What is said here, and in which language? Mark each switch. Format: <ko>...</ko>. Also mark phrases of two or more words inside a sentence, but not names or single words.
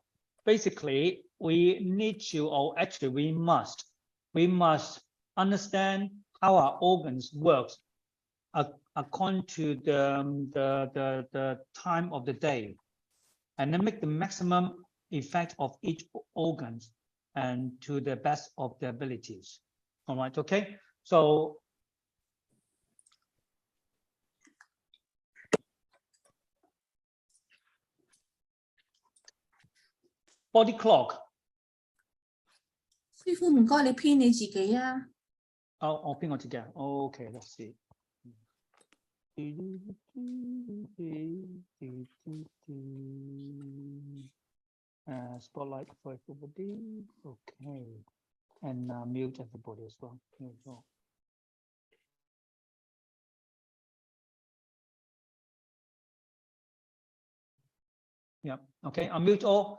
<en>Basically, we need to, or actually we must understand how our organs work according to the time of the day, and then make the maximum effect of each organ and to the best of their abilities. All right, okay. So body clock.</en> <yue>師傅唔該，你編你自己啊。我編我自己啊。</yue> <en>Okay, let's see. Spotlight for everybody. Okay, and mute everybody as well. Here we go. Yeah. Okay. I'll mute all.</en>